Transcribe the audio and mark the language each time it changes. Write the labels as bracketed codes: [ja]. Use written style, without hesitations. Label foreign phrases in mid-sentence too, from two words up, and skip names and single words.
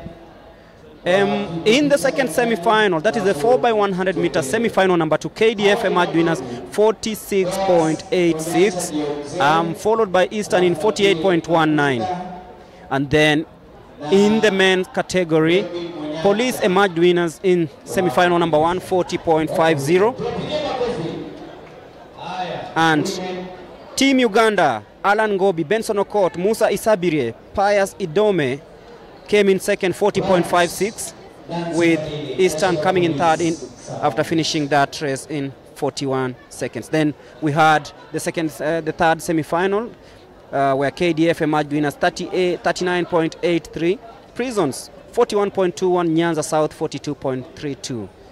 [en] In the second semi-final, that is the 4x100 meters semi-final number 2, KDF emerged winners 46.86, followed by Eastern in 48.19. And then in the men's category, Police emerged winners in semi-final number 1, 40.50. And Team Uganda, Alan Gobi, Benson Okot, Musa Isabire, Pius Idome came in second, 40.56, with Eastern coming in third after finishing that race in 41 seconds. Then we had the third semi-final where KDF emerged winners 39.83, Prisons 41.21, Nyanza South 42.32.